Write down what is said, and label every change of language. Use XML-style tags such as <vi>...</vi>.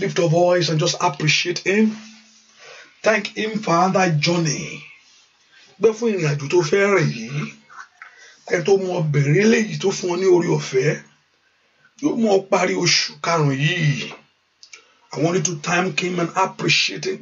<en>Lift your voice and just appreciate him. Thank him for that journey.</en> <yo>Gbé fún ìrìn àjò tó fẹ́ rìn yìí ẹni tó mú ọ bẹ̀rẹ̀ léyìí tó fún ọ ní orí ọ̀fẹ́ yóò mú ọ parí oṣù karùn-ún yìí.</yo> <en>I want you to thank him and appreciate him.</en>